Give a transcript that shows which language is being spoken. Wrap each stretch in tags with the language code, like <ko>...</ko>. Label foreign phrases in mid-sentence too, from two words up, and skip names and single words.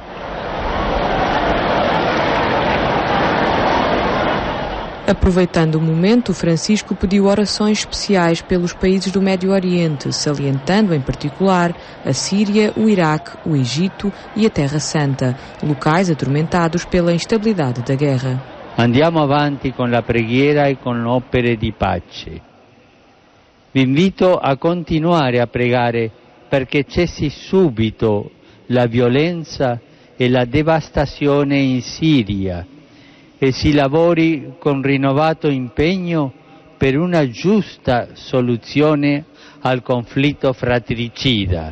<pt>Aproveitando o momento, Francisco pediu orações especiais pelos países do Médio Oriente, salientando em particular a Síria, o Iraque, o Egito e a Terra Santa, locais atormentados pela instabilidade da guerra.</pt> <it>Andiamo avanti con la preghiera e con opere di pace. Vi invito a continuare a pregare perché cessi subito la violenza e la devastazione in Siria e si lavori con rinnovato impegno per una giusta soluzione al conflitto fratricida.</it>